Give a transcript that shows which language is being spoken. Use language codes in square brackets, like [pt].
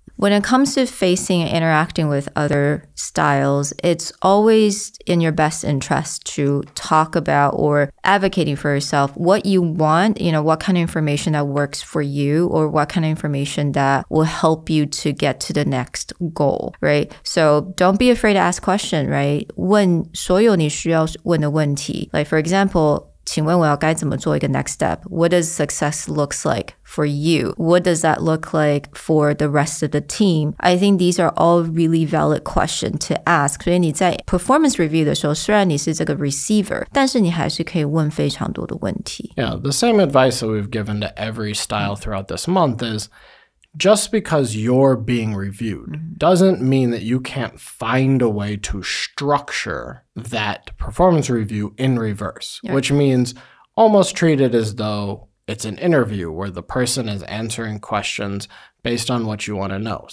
[en] When it comes to facing and interacting with other styles, it's always in your best interest to talk about or advocating for yourself what you want, what kind of information that works for you or what kind of information that will help you to get to the next goal, right? So don't be afraid to ask questions, right? [zh] 问所有你需要问的问题. [en] Like for example, [zh] 请问我要该怎么做一个 [en] next step? What does success looks like for you? What does that look like for the rest of the team? I think these are all really valid questions to ask. [zh] 所以你在 performance review 的时候，虽然你是这个 receiver， 但是你还是可以问非常多的问题。 [en] Yeah, the same advice that we've given to every style throughout this month is just because you're being reviewed doesn't mean that you can't find a way to structure that performance review in reverse, which means almost treat it as though it's an interview where the person is answering questions based on what you want to know.